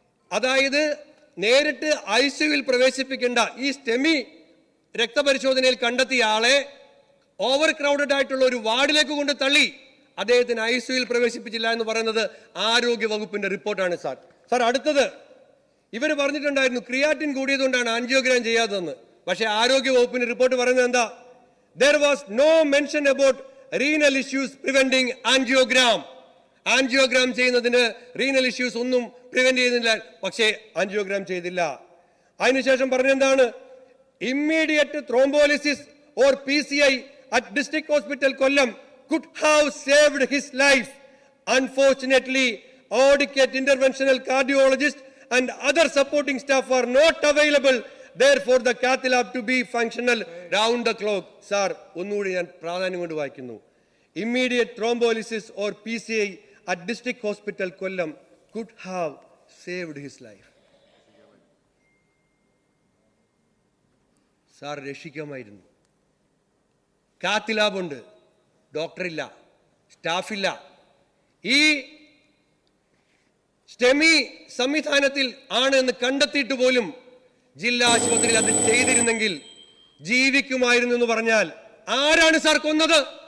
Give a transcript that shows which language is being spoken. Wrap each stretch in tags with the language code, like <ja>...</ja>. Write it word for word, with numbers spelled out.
<ml>അതായത് നേരിട്ട് I C യുവിൽ പ്രവേശിപ്പിക്കേണ്ട ഈ സ്റ്റെമി രക്തപരിശോധനയിൽ കണ്ടെത്തിയ ആളെ ഓവർ ക്രൗഡഡ് ആയിട്ടുള്ള ഒരു വാർഡിലേക്ക് കൊണ്ട് തള്ളി. അദ്ദേഹത്തിന് ഐ സി യുവിൽ പ്രവേശിപ്പിച്ചില്ല എന്ന് പറയുന്നത് ആരോഗ്യ വകുപ്പിന്റെ റിപ്പോർട്ടാണ് സാർ. സാർ അടുത്തത് ഇവർ പറഞ്ഞിട്ടുണ്ടായിരുന്നു ക്രിയാറ്റിൻ കൂടിയതുകൊണ്ടാണ് ആൻജിയോഗ്രാം ചെയ്യാത്തതെന്ന്. പക്ഷേ ആരോഗ്യ വകുപ്പിന്റെ റിപ്പോർട്ട് പറയുന്നത് എന്താ?</ml> <en>There was no mention about renal issues preventing angiogram.</en> <ml>Angiogram ചെയ്യുന്നതിന് റീനൽ ഇഷ്യൂസ് ഒന്നും പ്രിവെന്റ് ചെയ്യുന്നില്ല, പക്ഷേ ആൻജിയോഗ്രാം ചെയ്തില്ല. അതിനുശേഷം പറഞ്ഞെന്താണ്?</ml> <en>Immediate thrombolysis or P C I at district hospital Kollam could have saved his life. Unfortunately, adequate interventional cardiologist and other supporting staff are not available. Therefore, the cath lab to be functional round the clock.</en> <ml>Sir, ഒന്നുകൂടി ഞാൻ പ്രാധാന്യം കൊണ്ട് വായിക്കുന്നു.</ml> <en>Immediate thrombolysis or P C I at district hospital Kollam could have saved his life.</en> <ml>Sir, രക്ഷിക്കാമായിരുന്നു. Cath lab ഉണ്ട്, ഡോക്ടറില്ല, സ്റ്റാഫില്ല. ഈ STEMI സംവിധാനത്തിൽ ആണ് എന്ന് കണ്ടെത്തിയിട്ട് പോലും ജില്ലാ ആശുപത്രിയിൽ അത് ചെയ്തിരുന്നെങ്കിൽ ജീവിക്കുമായിരുന്നു എന്ന് പറഞ്ഞാൽ ആരാണ് സാർ കൊന്നത്?</ml>